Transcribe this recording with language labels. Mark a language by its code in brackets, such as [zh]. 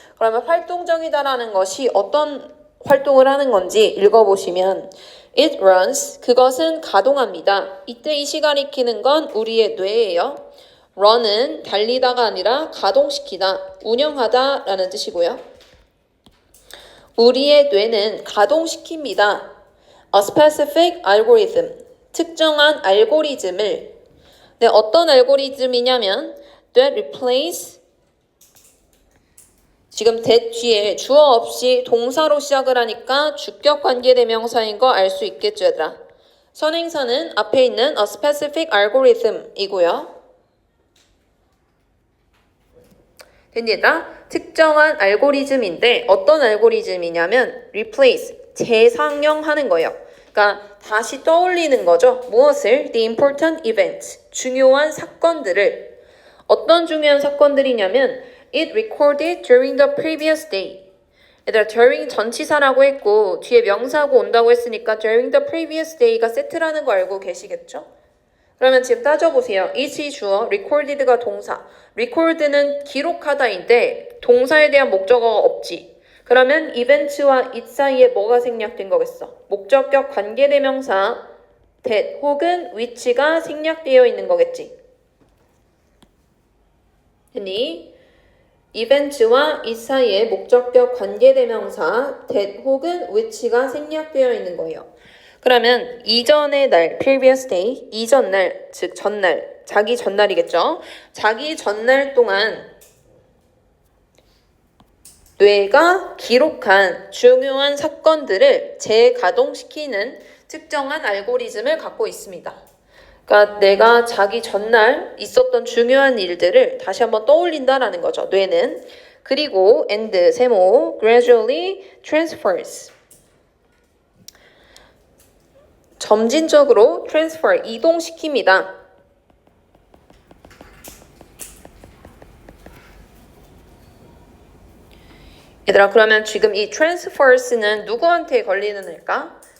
[ko] 그러면 활동적이다라는 것이 어떤 활동을 하는 건지 읽어보시면 [en] It runs, [ko] 그것은 가동합니다. 이때 이 시가 가리키는 건 우리의 뇌예요. run은 달리다가 아니라 가동시키다, 운영하다 라는 뜻이고요. 우리의 뇌는 가동시킵니다. [en] A specific algorithm, [ko] 특정한 알고리즘을. 네, 어떤 알고리즘이냐면 [en] that replace, [ko] 지금 that 뒤에 주어 없이 동사로 시작을 하니까 주격 관계대명사인 거 알 수 있겠죠, 얘들아. 선행사는 앞에 있는 [en] a specific algorithm [ko] 이고요. 됩니다. 특정한 알고리즘인데 어떤 알고리즘이냐면 replace, 재상영하는 거예요. 그러니까 다시 떠올리는 거죠. 무엇을? [en] The important events, [ko] 중요한 사건들을. 어떤 중요한 사건들이냐면 [en] it recorded during the previous day. [ko] 얘들아 during 전치사라고 했고 뒤에 명사하고 온다고 했으니까 [en] during the previous day [ko] 가 세트라는 거 알고 계시겠죠? 그러면 지금 따져보세요. it이 주어, recorded가 동사. record는 기록하다인데 동사에 대한 목적어가 없지. 그러면 event와 it 사이에 뭐가 생략된 거겠어? 목적격 관계대명사 that 혹은 which가 생략되어 있는 거겠지. 됐니? event와 it 사이에 목적격 관계대명사 that 혹은 which가 생략되어 있는 거예요. 그러면 이전의 날, previous day, 이전 날, 즉 전날, 자기 전날이겠죠. 자기 전날 동안 뇌가 기록한 중요한 사건들을 재가동시키는 특정한 알고리즘을 갖고 있습니다. 그러니까 내가 자기 전날 있었던 중요한 일들을 다시 한번 떠올린다라는 거죠. 뇌는. 그리고 [en] and 세모 gradually transfers. [ko] 점진적으로 transfer, 이동시킵니다. 얘들아 그러면 지금 이 transfers는 누구한테 걸리는 애일까?